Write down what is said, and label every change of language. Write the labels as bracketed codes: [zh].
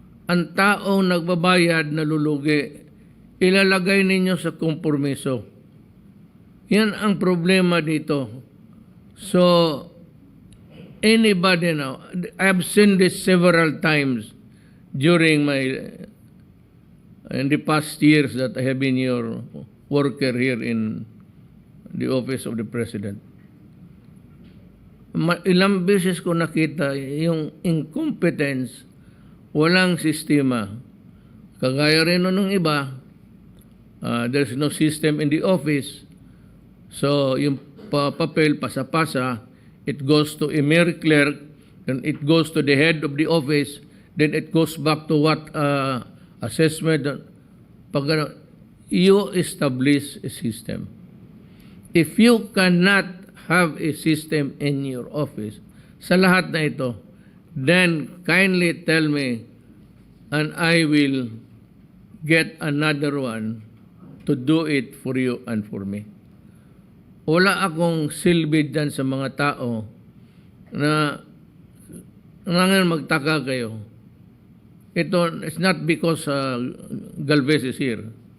[tl] Ang taong nagbabayad na lulugi, ilalagay ninyo sa kompromiso. Yan ang problema dito. [en] So, anybody now, I've seen this several times during in the past years that I have been your worker here in the office of the President. [tl] Ilang beses ko nakita yung incompetence, walang sistema. Kagaya rin nung iba, [en] there's no system in the office. So, [tl] yung papel, pasa-pasa, [en] it goes to a mere clerk, then it goes to the head of the office, then it goes back to what assessment. [tl] Pag [en] you establish a system. If you cannot have a system in your office, [tl] sa lahat na ito, [en] then kindly tell me and I will get another one to do it for you and for me. [tl] Wala akong silbi dyan sa mga tao na ngayon magtaka kayo. Ito, [en] it's not because Galvez is here.